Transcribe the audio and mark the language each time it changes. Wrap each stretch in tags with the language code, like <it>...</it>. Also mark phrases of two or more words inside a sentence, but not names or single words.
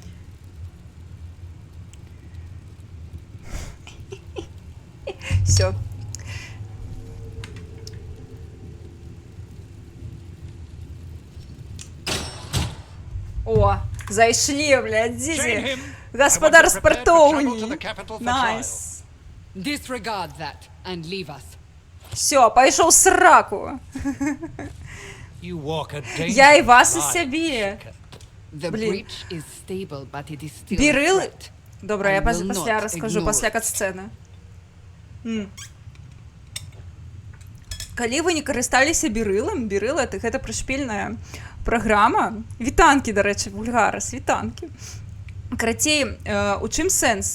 <uk>Все.</uk> <be>О, зайшлі, блядь, дзідзі. Гаспадар спартоўні. Найс.</be> <en>Disregard that and leave us.</en> <be>Все, пайшоў сраку.</be> <en>You walk a</en> <be>Я і</be> <en>dangerous</en> <be>вас і</be> <en>line,</en> <be>сябе.</be> <en>The</en> <ru>Блин.</ru> <en>breach is stable, but it is still a</en> <be>Бірыл...</be> <en>threat.</en> <be>Добра,</be> <en>I</en> <be>я</be> <en>will</en> <be>пасля</be> <en>not</en> <be>раскажу,</be> <en>ignore</en> <be>пасля</be> <en>it.</en> <be>кат-сцэны. Калі вы не карысталіся Бірылам, Бірыл — гэта прышпільная праграма. Вітанкі, дарэчы, вульгарас, вітанкі. Карацей, у чым сэнс?</be>